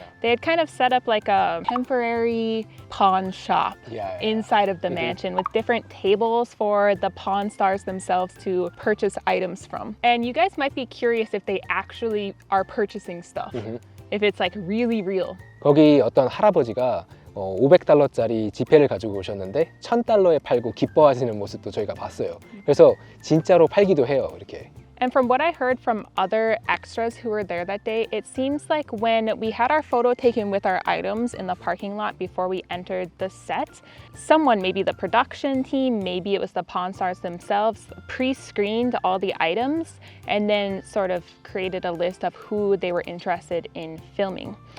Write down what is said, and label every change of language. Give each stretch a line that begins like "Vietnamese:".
English: They had kind of set up like a temporary pawn shop inside of the mansion with different tables for the pawn stars themselves to purchase items from. And you guys might be curious if they actually are purchasing stuff, if it's like really real.
Korean: 거기 어떤 할아버지가 $500짜리 지폐를 가지고 오셨는데 $1,000에 팔고 기뻐하시는 모습도 저희가 봤어요. 그래서 진짜로 팔기도 해요, 이렇게.
English: And from what I heard from other extras who were there that day, it seems like when we had our photo taken with our items in the parking lot before we entered the set, someone, maybe the production team, maybe it was the Pawn Stars themselves, pre-screened all the items and then sort of created a list of who they were interested in filming.